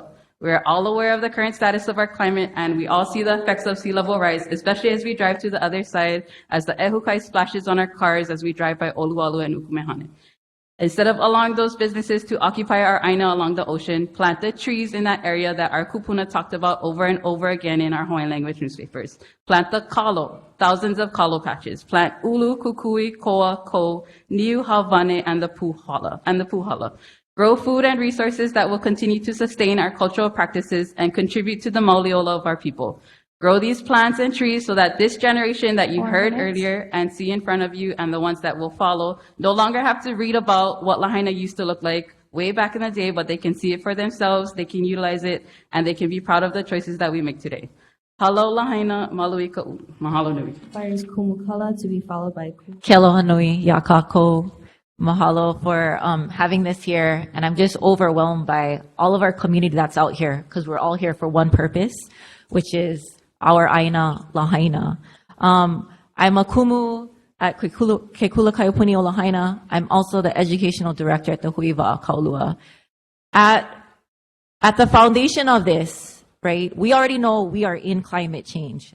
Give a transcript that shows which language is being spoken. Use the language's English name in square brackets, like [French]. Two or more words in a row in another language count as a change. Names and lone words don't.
[English] We're all aware of the current status of our climate, and we all see the effects of sea level rise, especially as we drive to the other side, as the ehukai splashes on our cars as we drive by Oluwalu and Ukumehane. Instead of allowing those businesses to occupy our Aina along the ocean, plant the trees in that area that our kupuna talked about over and over again in our Hawaiian language newspapers. Plant the kalo, thousands of kalo patches. Plant [Hawaiian] ulu, kukui, koa, ko, niu, havane, [English] and the puhala. Grow food and resources that will continue to sustain our cultural practices and contribute to the mauliola of our people. Grow these plants and trees so that this generation that you heard earlier and see in front of you and the ones that will follow no longer have to read about what Lahaina used to look like way back in the day, but they can see it for themselves, they can utilize it, and they can be proud of the choices that we make today. [Hawaiian] Halo Lahaina, malui ka'u. Mahalo nui. [English] Fires kumukala to be followed by [Hawaiian] Ke aloha nui, yakako. [English] Mahalo for having this here. And I'm just overwhelmed by all of our community that's out here, because we're all here for one purpose, which is our Aina Lahaina. I'm a Kumu at Kekula Kaiopuni o Lahaina. I'm also the educational director at the Huiva Kaulua. At the foundation of this, right, we already know we are in climate change.